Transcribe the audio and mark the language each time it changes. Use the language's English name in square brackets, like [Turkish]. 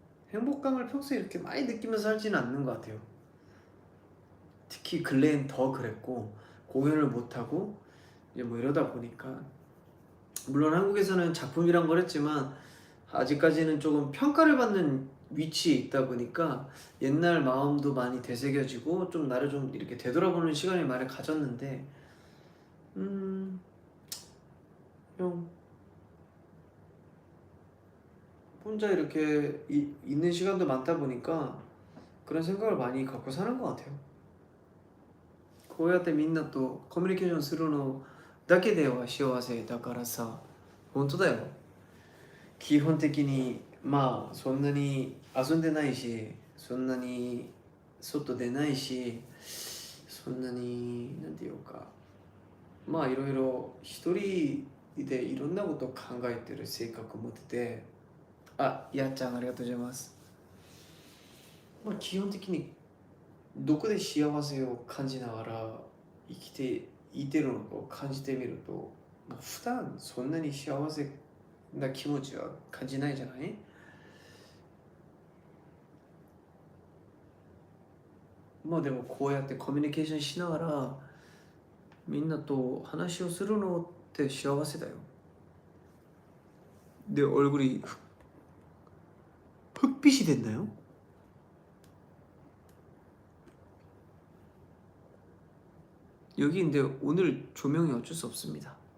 [Korean] 행복감을 평소에 이렇게 많이 느끼면서 살지는 않는 것 같아요. 특히 근래엔 더 그랬고 공연을 못하고 이제 뭐 이러다 보니까 물론 한국에서는 작품이란 걸 했지만 아직까지는 조금 평가를 받는 위치에 있다 보니까 옛날 마음도 많이 되새겨지고 좀 나를 좀 이렇게 되돌아보는 시간을 많이 가졌는데 형 혼자 이렇게 있는 시간도 많다 보니까 그런 생각을 많이 갖고 사는 것 같아요. [Japanese] こうやってみんなとコミュニケーションするのだけでは幸せだからさ。本当だよ。基本的にまあそんなに遊んでないしそんなに外出ないしそんなになんていうかまあいろいろ一人でいろんなことを考えてる性格を持っててやっちゃんありがとうございます。まあ基本的にどこで幸せを感じながら生きていてるのかを感じてみると、まあ、普段そんなに幸せな気持ちは感じないじゃない。まあでもこうやってコミュニケーションしながらみんなと話をするのって幸せだよ。 [Korean] 내 얼굴이 흑빛이 됐나요? 여기 근데 오늘 조명이 어쩔 수 없습니다.